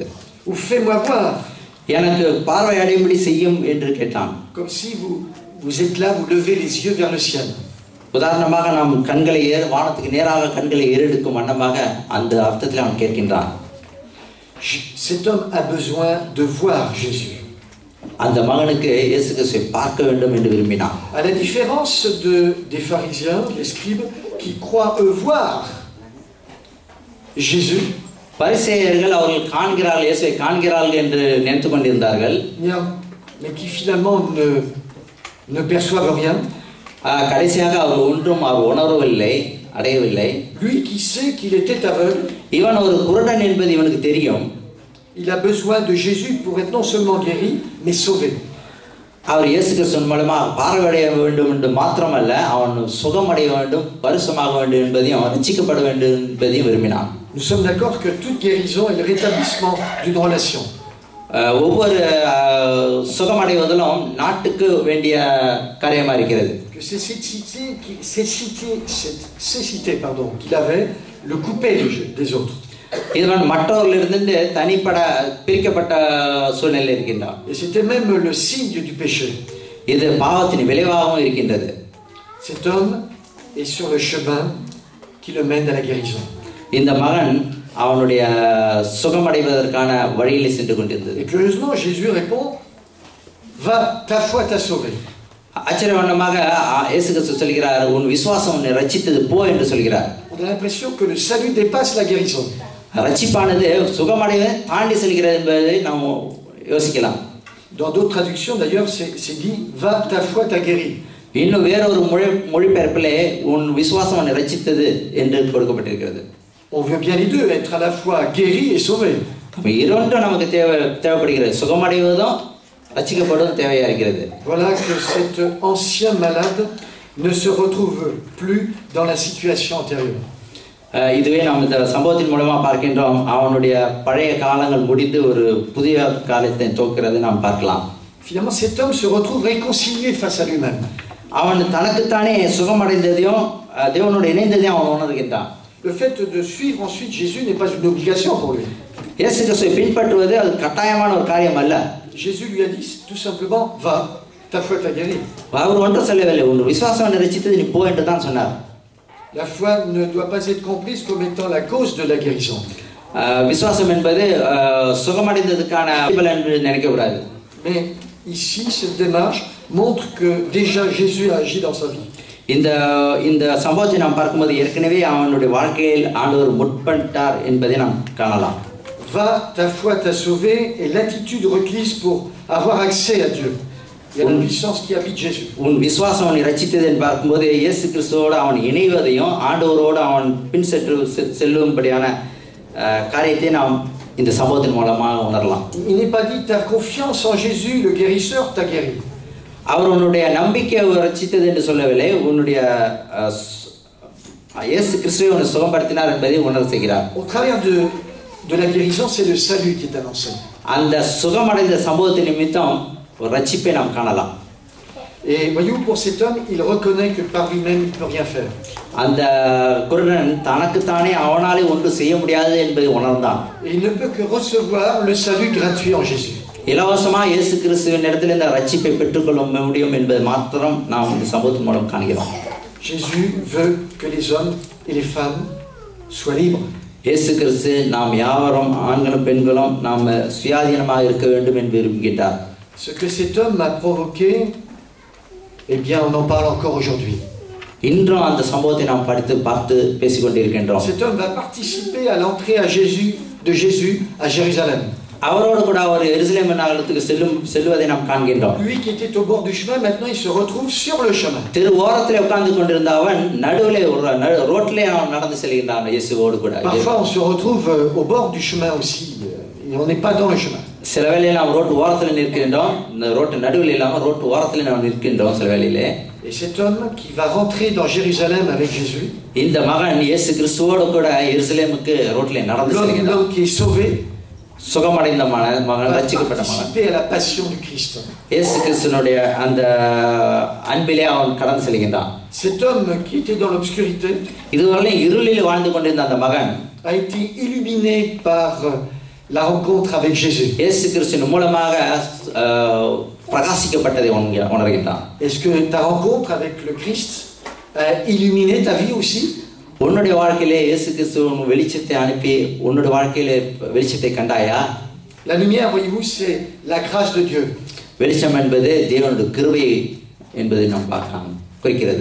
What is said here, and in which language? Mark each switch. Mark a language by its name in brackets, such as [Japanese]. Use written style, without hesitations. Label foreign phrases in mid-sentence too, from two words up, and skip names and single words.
[French] Ou fais-moi voir. [Tamil] எனக்கு பார்வை அடையும்படி செய்யும் என்று கேட்டான். [French] Comme si vous êtes là, vous levez les yeux vers le ciel. [Tamil] உதாரணமாக நாம் கண்களை வானத்துக்கு நேராக கண்களை ஏறெடுக்கும் வண்ணமாக அந்த அர்த்தத்தில் அவன் கேட்கின்றான். [French] Cet homme a besoin de voir Jésus. [Tamil] அந்த மகனுக்கு இயேசு கிறிஸ்துவை பார்க்க வேண்டும் என்று விரும்பினான். [French] À la différence des pharisiens, des scribes, qui croient eux voir Jésus. [Tamil] பரிசேயர்கள் அவர்கள் காண்கிறார்கள் இயேசுவை காண்கிறார்கள் என்று நினைத்துக் கொண்டிருந்தார்கள். [French] Mais qui finalement ne perçoivent rien. [Tamil] கடைசியாக அவர் ஒன்றும் அவர் உணரவில்லை அடையவில்லை. [French] Lui qui sait qu'il était aveugle. [Tamil] இவன் ஒரு குருடன் என்பது இவனுக்கு தெரியும். [French] Il a besoin de Jésus pour être non seulement guéri, mais sauvé. [Tamil] அவர் இயேசு கிறிஸ்துவின் மூலமாக பார்வையடைய வேண்டும் என்று மாத்திரமல்ல அவன் சுகமடைய வேண்டும் பரிசுமாக வேண்டும் என்பதையும் அவன் ரட்சிக்கப்பட வேண்டும் என்பதையும் விரும்பினான். [French] Nous sommes d'accord que toute guérison est le rétablissement d'une relation. [Tamil] ஒவ்வொரு சுகமடைவதிலும் நாட்டுக்கு வேண்டிய காரியமா இருக்கிறது. [French] Que ces cités qu'il avait le coupaient des autres. [Tamil] இவன் மற்றவர்களிலிருந்து தனிப்பட பிரிக்கப்பட்ட சூழ்நிலை இருக்கின்றான். [French] Et c'était même le signe du péché. [Tamil] இது பாவத்தின் விளைவாகவும் இருக்கின்றது. [French] Cet homme est sur le chemin qui le mène à la guérison. [Tamil] இந்த மகன் அவனுடைய சுகமடைவதற்கான வழியில் சென்று கொண்டிருந்தது. [French] Et curieusement, Jésus répond, va, ta foi t'a sauvé. [Tamil] ஆச்சரியமாக இயேசு கிறிஸ்து சொல்கிறார், உன் விசுவாசம் உன்னை ரட்சித்தது போ என்று சொல்கிறார். [French] On a l'impression que le salut dépasse la guérison. [Tamil] ரட்சிப்பானது சுகமடைவை தாண்டி செல்கிறது என்பதை நாம் யோசிக்கலாம். [French] Dans d'autres traductions d'ailleurs, c'est dit, va, ta foi t'a guéri. [Tamil] இன்னும் வேறொரு மொழிபெயர்ப்பிலே உன் விசுவாசம் உன்னை ரட்சித்தது என்று கொடுக்கப்பட்டிருக்கிறது. [French] On veut bien les deux, être à la fois guéri et sauvé. [Tamil] இரண்டும் நமக்கு தேவைப்படுகிறது. சுகமடைவதும் ரட்சிக்கப்படுவதும் தேவையா இருக்கிறது. [French] Voilà que cet ancien malade ne se retrouve plus dans la situation antérieure. [Tamil] இதுவே நாம் இந்த சம்பவத்தின் மூலமா பார்க்கின்றோம். அவனுடைய பழைய காலங்கள் முடிந்து ஒரு புதிய காலத்தை துவக்கிறது நாம் பார்க்கலாம். [French] Finalement, cet homme se retrouve réconcilié face à lui-même. [Tamil] அவன் தனக்குத்தானே சுகமடைந்ததையும் தேவனோடு இணைந்ததையும் அவன் உணர்கின்றான். [French] Le fait de suivre ensuite Jésus n'est pas une obligation pour lui. [Tamil] இயேசு கிறிஸ்துவை பின்பற்றுவது அது கட்டாயமான ஒரு காரியம் அல்ல. [French] Jésus lui a dit tout simplement, va, ta foi t'a guéri. [Tamil] அவர் ஒன்றும் சொல்லவில்லை, உன் விசுவாசம் ரட்சித்தது நீ போ என்று தான் சொன்னார். [French] La foi ne doit pas être comprise comme étant la cause de la guérison. [Tamil] விசுவாசம் என்பது சுகமடைந்ததுக்கான பலன் என்று நினைக்கக்கூடாது. [French] Mais ici, cette démarche montre que déjà Jésus a agi dans sa vie. [Tamil] இந்த சம்பவத்தை நாம் பார்க்கும்போது ஏற்கனவே அவனுடைய வாழ்க்கையில் ஆண்டவர் முற்பட்டார் என்பதை நாம் காணலாம். [French] Va, ta foi t'a sauvé, et l'attitude requise pour avoir accès à Dieu. Il y a la puissance qui habite Jésus. [Tamil] உன் விசுவாசம் அவனை ரட்சித்தது என்று பார்க்கும்போது இயேசு கிறிஸ்துவோடு அவன் இணைவதையும் ஆண்டவரோடு அவன் பின் செல்லும்படியான காரியத்தை நாம் இந்த சம்பவத்தின் மூலமாக உணரலாம். [French] Il n'est pas dit ta confiance en Jésus, le guérisseur, t'a guéri. [Tamil] அவர் உன்னுடைய நம்பிக்கையை ரட்சித்தது என்று சொல்லவில்லை, உன்னுடைய இயேசு கிறிஸ்துவை உன்னை சுகப்படுத்தினார் என்பதை உணர செய்கிறார். [French] Au travers de la guérison, c'est le salut qui est annoncé. [Tamil] அந்த சுகமடைந்த சம்பவத்தின் நிமித்தம் ஒரு ரட்சிப்பை நாம் காணலாம். [French] Et voyez-vous, pour cet homme, il reconnaît que par lui-même, il ne peut rien faire. [Tamil] அந்த குருடன் தனக்குத்தானே அவனாலே ஒன்று செய்ய முடியாது என்பதை உணர்ந்தான். [French] Et il ne peut que recevoir le salut gratuit en Jésus. [Tamil] இலவசமா இயேசு கிறிஸ்துவின் இடத்தில் இந்த ரட்சிப்பை பெற்றுக்கொள்ள முடியும் என்பது மாத்திரம் நாம் இந்த சம்பவத்தின் மூலம் காண்கிறோம். [French] Jésus veut que les hommes et les femmes soient libres. [Tamil] இயேசு கிறிஸ்து நாம் யாவரும் ஆண்களும் பெண்களும் நாம் சுயாதீனமாக இருக்க வேண்டும் என்று விரும்புகிறார். [French] Ce que cet homme a provoqué, eh bien, on en parle encore aujourd'hui. [Tamil] இன்றும் அந்த சம்பவத்தை நாம் படித்து பார்த்து பேசிக் கொண்டிருக்கின்றோம். [French] Cet homme va participer à l'entrée de Jésus à Jérusalem. [Tamil] அவரோடு கூட அவர் எருசலேம் நகரத்துக்கு செல்வதை நாம் காண்கின்றோம். [French] Lui qui était au bord du chemin, maintenant il se retrouve sur le chemin. [Tamil] திரு ஓரத்திலே உட்கார்ந்து கொண்டிருந்த அவன் நடுவிலே ரோட்டிலே அவன் நடந்து செல்கின்றான் இயேசுவோடு கூட. [French] Parfois on se retrouve au bord du chemin aussi, et on n'est pas dans le chemin. [Tamil] சில வேளையில் நாம் ரோட்டு ஓரத்தில் நிற்கின்றோம், இந்த ரோட்டு நடுவில் இல்லாமல் ரோட்டு ஓரத்தில் நாம் நிற்கின்றோம் சில வேளையிலே. [French] Et cet homme qui va rentrer dans Jérusalem avec Jésus, [Tamil] இந்த மகன் இயேசு கிறிஸ்துவோடு கூட எருசலேமுக்கு ரோட்டிலே நடந்து செல்கின்றான். [French] l'homme qui est sauvé, [Tamil] சுகமடைந்த மகன் ரட்சிக்கப்பட்ட மகன் [French] participer à la passion du Christ. [Tamil] இயேசு கிறிஸ்துவினுடைய அந்த அன்பிலே அவன் கடந்து செல்கின்றான். [French] Cet homme qui était dans l'obscurité [Tamil] இதுவரை இருளில் வாழ்ந்து கொண்டிருந்த அந்த மகன் [French] a été illuminé par la rencontre avec Jésus. [Tamil] இயேசு கிறிஸ்துவின் மூலமாக பிரகாசிக்கப்பட்டதை உணர்கின்றான். [French] Est-ce que ta rencontre avec le Christ a illuminé ta vie aussi? [Tamil] உன்னுடைய வாழ்க்கையிலே இயேசு கிறிஸ்து வெளிச்சத்தை அனுப்பி உன்னுடைய வாழ்க்கையிலே வெளிச்சத்தை கண்டாயா? [French] La lumière, voyez-vous, c'est la grâce de Dieu. [Tamil] வெளிச்சம் என்பது தேவனுடைய கிருபை என்பதை நாம் பார்க்கலாம் குறிக்கிறது.